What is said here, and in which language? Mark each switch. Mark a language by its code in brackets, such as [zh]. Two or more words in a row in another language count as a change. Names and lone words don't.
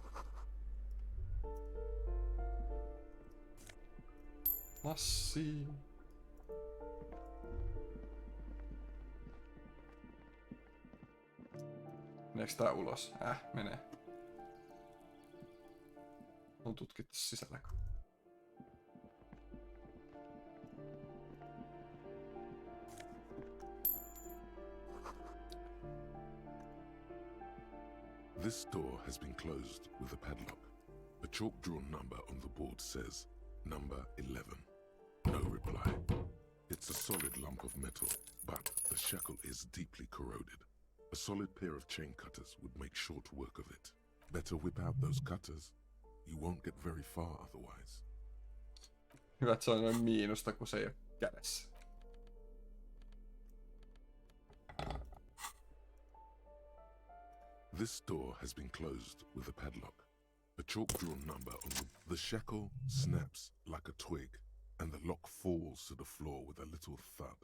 [fi] Massia. Meneekö tää ulos? Menee. On tutkittu sisälläkö? [en] This door has been closed with a padlock. A chalk-drawn number on the board says, number 11. No reply. It's a solid lump of metal, but the shackle is deeply corroded. A solid pair of chain cutters would make short work of it. Better whip out those cutters. You won't get very far otherwise. [fi] Hyvä, että se on noin miinusta, kun se ei ole kädessä. [en] This door has been closed with a padlock. A chalk-drawn number on the shackle snaps like a twig, and the lock falls to the floor with a little thud.